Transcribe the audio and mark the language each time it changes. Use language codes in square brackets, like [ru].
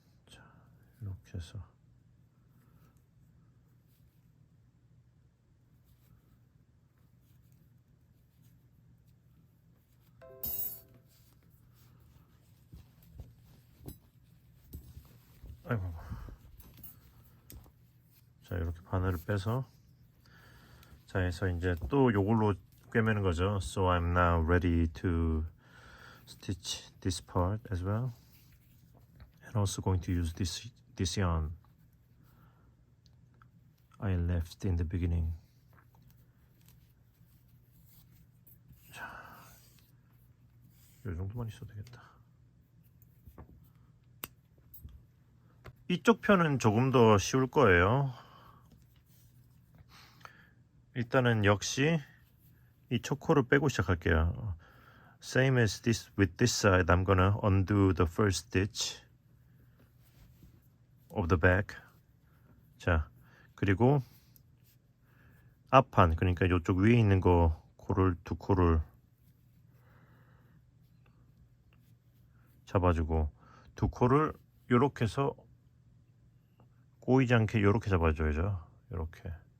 [ko] 자, 이렇게 해서 아이고. 자, 이렇게 바늘을 빼서 자, 해서 이제 또 요걸로 꿰매는 거죠. [en] So I'm now ready to stitch this part as well. And also going to use this yarn I left in the beginning. [ko] 자, 요 정도만 있어도 되겠다. 이쪽 편은 조금 더 쉬울 거예요. 일단은 역시 이 초코를 빼고 시작할게요. [en] Same as this with this side. I'm gonna undo the first stitch of the back. [ko] 자, 그리고 앞판, 그러니까 이쪽 위에 있는 거 코를 두 코를 잡아주고 두 코를 요렇게 해서 꼬이지 않게 요렇게 잡아줘야죠. 요렇게.